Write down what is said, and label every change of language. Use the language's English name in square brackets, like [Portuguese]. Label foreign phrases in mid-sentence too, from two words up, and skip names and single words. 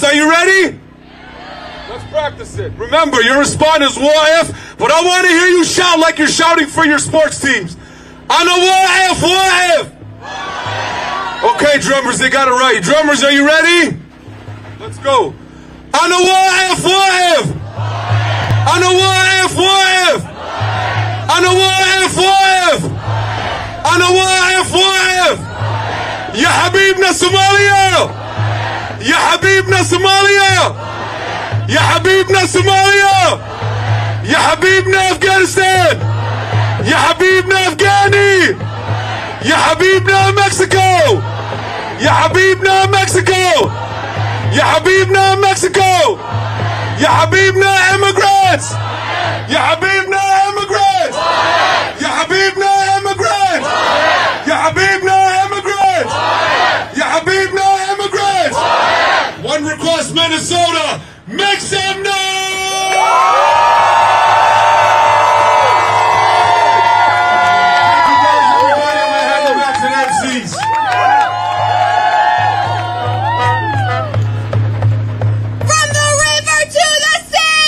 [English] Are you ready? Let's practice it. Remember, your response is Wa'if, but I want to hear you shout like you're shouting for your sports teams. [Arabic] أنا واقف، واقف. [English] Okay, drummers, they got it right. Drummers, are you ready? Let's go. [Arabic] أنا واقف، واقف. أنا واقف، واقف. أنا واقف، واقف. أنا واقف، واقف. يا حبيبنا Somalia! يا حبيبنا Somalia! يا حبيبنا Somalia! يا حبيبنا Afghanistan! يا حبيبنا Afghani! يا حبيبنا Mexico! يا حبيبنا Mexico! يا حبيبنا Mexico! يا حبيبنا immigrants! يا حبيبنا immigrants! يا حبيبنا immigrants! يا حبيبنا immigrants! يا حبيبنا immigrants! [English] One request, Minnesota, make some noise! Thank you guys, everybody. I'm going to hand it back to the MCs. From the river to the sea!